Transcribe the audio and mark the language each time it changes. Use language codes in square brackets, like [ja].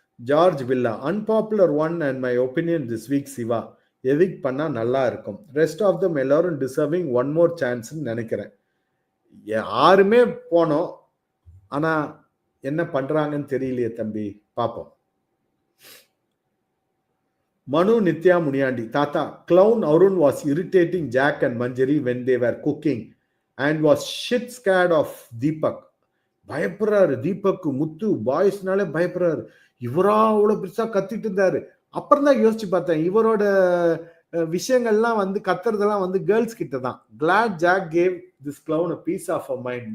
[ta] George villa, unpopular one and my opinion this week Siva. Evict பண்ணா நல்லா இருக்கும். Rest of them எல்லாரும் deserving one more chance நினைக்கிறேன். யாருமே போனோம், ஆனா என்ன பண்றாங்கன்னு தெரியலையே தம்பி, பாப்போம். [en] Manu Nitya Muniandi, Tata, clown Arun was irritating Jack and Manjari when they were cooking and was shit scared of Deepak. [ta] பயப்படுறாரு Deepak. முத்து பாய்ஸ்னாலே பயப்படுறாரு. இவரா அவ்வளவு பெருசா கத்திட்டு இருந்தாரு. அப்புறம் தான் யோசிச்சு பார்த்தேன், இவரோட விஷயங்கள்லாம் வந்து கத்துறதெல்லாம் வந்து கேர்ள்ஸ் கிட்ட தான். [en] Glad Jack gave this clown a piece of a mind.